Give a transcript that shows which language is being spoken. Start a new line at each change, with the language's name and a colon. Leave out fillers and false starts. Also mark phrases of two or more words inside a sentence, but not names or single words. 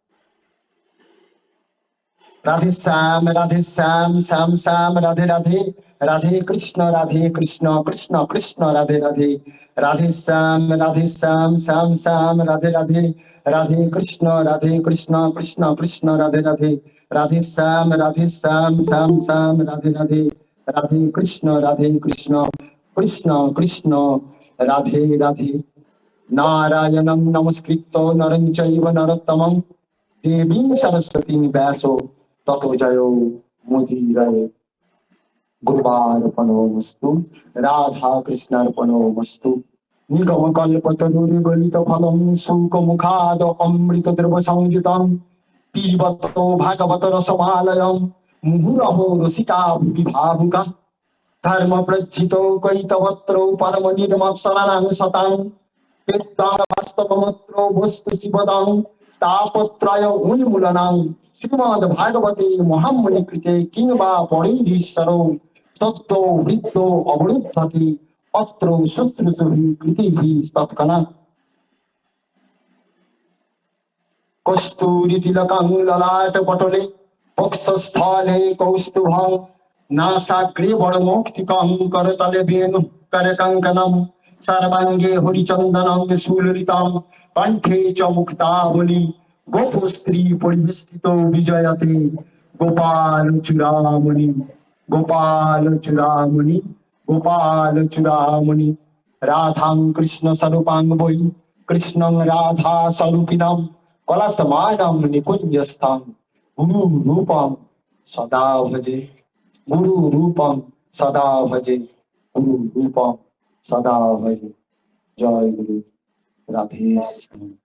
Sanskrit: রাধে শ্যাম শ্যাম শ্যাম রাধে রাধে, রাধে কৃষ্ণ কৃষ্ণ কৃষ্ণ রাধে রাধে, রাধে শ্যাম শ্যাম শ্যাম রাধে রাধে, রাধে কৃষ্ণ কৃষ্ণ কৃষ্ণ রাধে রাধে, রাধে শ্যাম শ্যাম শ্যাম রাধে রাধে, রাধে কৃষ্ণ কৃষ্ণ কৃষ্ণ রাধে রাধে। নারায়ণং নমস্কৃত্য নরং চৈব নরোত্তমং দেবীং সরস্বতীং ব্যাসো ততো জয়ো মুদীরয়ে। গুরুবার্পণমস্তু, রাধা কৃষ্ণার্পণমস্তু। নিগম কল্পতরুগলিত ফলং শুকমুখাদ অমৃত দ্রব সংযুতং পিবত ভাগবত রসমালয়ং মুহুরহো রসিকা ভুবি ভাবুকা। ধর্ম প্রজ্জিত কৈতবত্র পরম নির্মৎসরাং সতাং বিদ্যান বাস্তবমত্র বস্তু শিবদাং তাপত্রয় উন্মূলনাং শ্রীমদ্ ভাগবতে মহামুনি কৃতে কিংবা পরৈরীশ্বর সত্য বৃত্ত অবরুদ্ধতি অত্র সুশ্রুতুভি কৃতিভি তৎকনা। কস্তুরী তিলকং ললাট পটলে বক্ষস্থলে কৌস্তুভং নাসাগ্রে বড়মৌক্তিকং করতলে বেণু করকঙ্কণম সর্বাঙ্গে হরিচন্দনং সুললিতং কণ্ঠে চ মুক্তাবলী গোপস্ত্রী পরিবেষ্টিত বিজয়তে গোপাল চূড়ামণি গোপাল চূড়ামণি গোপাল চূড়ামণি। রাধাং কৃষ্ণ স্বরূপাং বৈ কৃষ্ণং রাধা স্বরূপিণাম কলাত্মানাম নিকুঞ্জস্থং গুরু রূপম সদা ভজে, গুরু রূপম সদা ভজে, গুরু রূপম সদা ভজে। জয় গুরু, রাধে শ্যাম।